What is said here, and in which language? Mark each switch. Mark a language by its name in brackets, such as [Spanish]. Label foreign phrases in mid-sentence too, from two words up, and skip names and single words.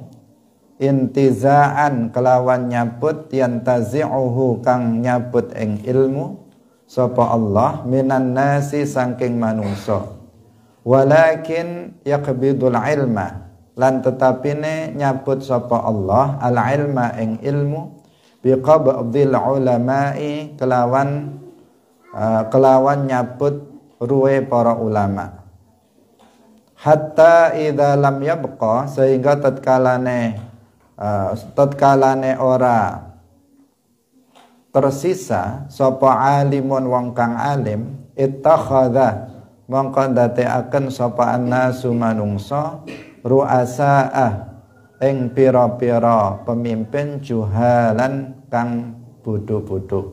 [Javanese] intizaan kelawan nyabut yantazi'uhu kang nyabut ing ilmu sapa Allah [Arabic] من الناس [Javanese] saking manungsa [Arabic] ولكن يقبض العلم [Javanese] lan tetapine nyabut sapa Allah al-ilma ing ilmu [Arabic] بقبض العلماء [Javanese] kelawan nyabut ruwe para ulama [Arabic] حتى إذا لم يبق [Javanese] sehingga tatkalane ora tersisa sapa alimun wong kang alim ittakhadha mongko ndadekaken sapa annasu manungsa ru'asa'a ing pira-pira pemimpin juhalan kang bodho-bodho